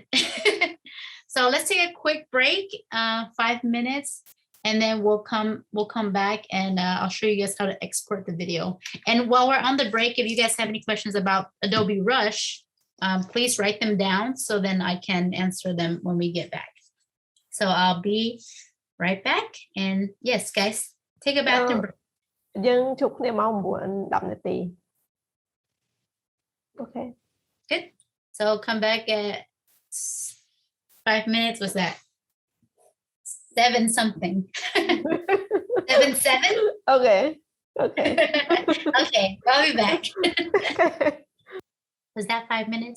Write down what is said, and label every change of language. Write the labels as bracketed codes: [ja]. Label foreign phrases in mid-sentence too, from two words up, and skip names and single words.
[en] So let's take a quick break, 5 minutes, and then we'll come back, and I'll show you guys how to export the video. And while we're on the break, if you guys have any questions about Adobe Rush, please write them down so then I can answer them when we get back. So I'll be right back. And yes, guys, take a bathroom break. [km] យើងជួបគ្នាម៉ោង 9-10 នាទី Okay. [en] Good. So come back at 5 minutes. What's that? 7 something. 7. Okay. Okay. Okay, I'll be back. Was that 5 minutes?